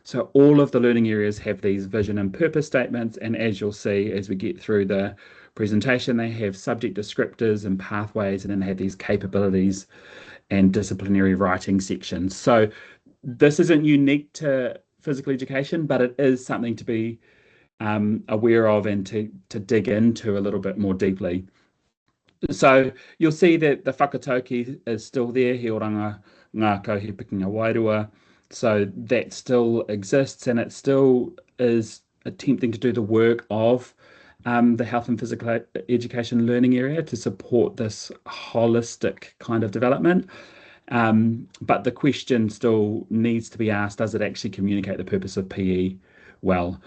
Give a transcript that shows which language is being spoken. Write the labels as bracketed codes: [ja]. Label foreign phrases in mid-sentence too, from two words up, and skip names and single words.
[en] So all of the learning areas have these vision and purpose statements, and as you'll see as we get through the presentation, they have subject descriptors and pathways, and then they have these capabilities and disciplinary writing sections. So this isn't unique to physical education, but it is something to be aware of and to dig into a little bit more deeply. So you'll see that the whakatauki is still there, [mi] he oranga ngā kauhepikinga wairua. [en] So that still exists and it still is attempting to do the work of the health and physical education learning area to support this holistic kind of development. But the question still needs to be asked, does it actually communicate the purpose of PE well?